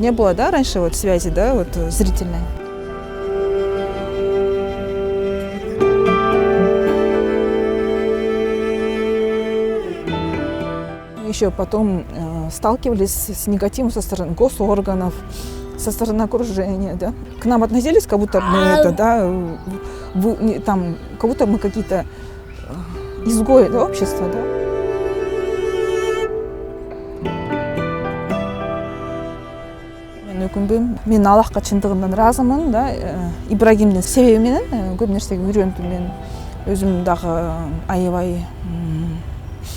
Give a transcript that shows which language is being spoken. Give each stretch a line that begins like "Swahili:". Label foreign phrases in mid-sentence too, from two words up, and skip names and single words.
Russian: Не было, да, раньше вот связи, да, вот зрительной. Еще потом сталкивались с негативом со стороны госорганов, со стороны окружения, да. К нам относились, как будто мы там, как будто мы какие-то изгои, да, общества, да.
Kyrgyz: Мен Аллахка чындыгынан ыраазымын, да. Ибрагимдин себеби менен көп нерсеге үйрөндүм мен. Өзүм дагы аябай өзгөрүлдүм.